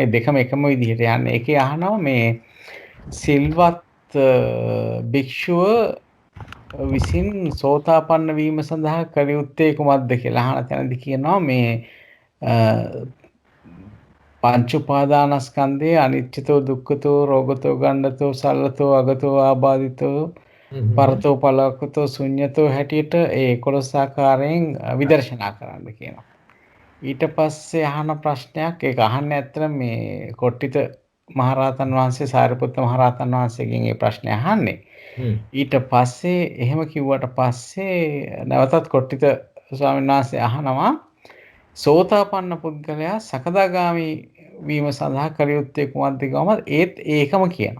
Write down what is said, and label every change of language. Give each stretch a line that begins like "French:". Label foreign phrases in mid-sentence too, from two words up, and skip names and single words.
Sinhala: ඒ දෙකම එකම විදිහට යන්නේ. ඒකේ අහනවා මේ සිල්වත් භික්ෂුව විසින් සෝතාපන්න වීම සඳහා කළ යුත්තේ කුමක්ද කියලා අහන තැනදී කියනවා මේ පංච උපාදානස්කන්ධයේ
Pali: අනිත්‍යතෝ දුක්ඛතෝ රෝගතෝ ගණ්ඩතෝ සල්ලතෝ අගතෝ ආබාධිතෝ පරතෝ පලකතෝ ශුන්‍යතෝ
Sinhala: හැටියට ඒ 11 ආකාරයෙන් විදර්ශනා කරන්න කියනවා. ඊට පස්සේ අහන ප්‍රශ්නයක් ඒක අහන්නේ ඇත්තට මේ කොට්ටිත මහරහතන් වහන්සේ සාරිපුත්ත මහරහතන් වහන්සේගෙන් මේ ප්‍රශ්නේ අහන්නේ. ඊට පස්සේ එහෙම කිව්වට පස්සේ නැවතත් කොට්ටිත ස්වාමීන් වහන්සේ අහනවා සෝතාපන්න පුද්ගලයා සකදාගාමි වීම සඳහා කළ යුත්තේ කුමක්ද කියවම ඒත් ඒකම කියනවා.